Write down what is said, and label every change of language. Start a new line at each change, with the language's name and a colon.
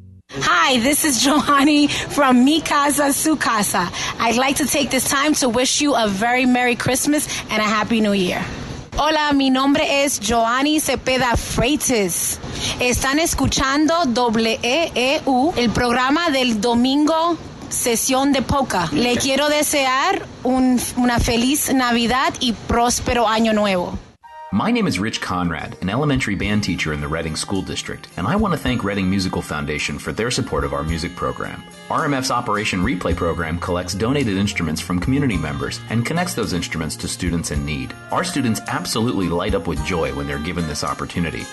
English: Hi, this is Johanny from Mi Casa, Su Casa. I'd like to take this time to wish you a very Merry Christmas and a Happy New Year.
Spanish: Hola, mi nombre es Johanny Cepeda Freitas. Están escuchando WEEU, el programa del domingo, sesión de poca. Le quiero desear una feliz Navidad y próspero año nuevo.
English: My name is Rich Conrad, an elementary band teacher in the Reading School District, and I want to thank Reading Musical Foundation for their support of our music program. RMF's Operation Replay program collects donated instruments from community members and connects those instruments to students in need. Our students absolutely light up with joy when they're given this opportunity.